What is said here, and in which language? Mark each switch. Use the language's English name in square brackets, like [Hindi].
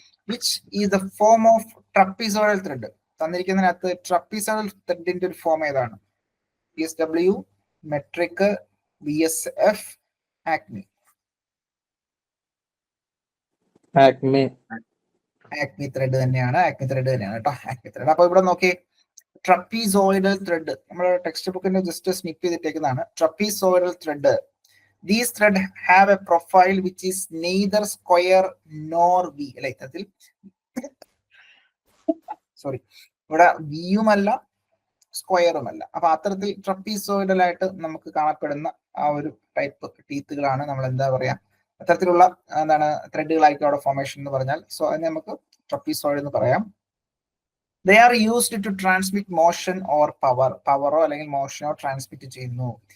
[English] Which is the form of trapezoidal thread? [Malayalam] തന്നിരിക്കുന്നതിനകത്ത് ട്രപ്പീസോയിഡൽ ത്രെഡിന്റെ ഒരു form ഏതാണ്? BSW, metric, BSF, Acme. Acme thread തന്നെയാണ് കേട്ടോ, ആക്മി ത്രെഡ്. അപ്പൊ ഇവിടെ നോക്കി, ട്രപ്പീസോയിഡൽ ത്രെഡ് നമ്മുടെ ടെക്സ്റ്റ് ബുക്കിന്റെ just snip ചെയ്തിട്ടേക്കുന്നതാണ്. [English] Trapezoidal thread, these thread have a profile which is neither square nor V. [Malayalam] അല്ലെ, ഇത്തരത്തിൽ ഇവിടെ വിയുമല്ല സ്ക്വയറുമല്ല. അപ്പൊ അത്തരത്തിൽ ട്രപ്പീസോയിഡൽ ആയിട്ട് നമുക്ക് കാണപ്പെടുന്ന ആ ഒരു ടൈപ്പ് ടീത്തുകളാണ് നമ്മൾ എന്താ പറയാ, അത്തരത്തിലുള്ള എന്താണ് ത്രെഡുകളായിരിക്കും അവിടെ ഫോർമേഷൻ എന്ന് പറഞ്ഞാൽ. സോ അതിനെ നമുക്ക് ട്രപ്പീസോയിഡ് എന്ന് പറയാം. [English] They are used to transmit motion or [Malayalam] പവറോ അല്ലെങ്കിൽ മോഷനോ ട്രാൻസ്മിറ്റ് ചെയ്യുന്നു.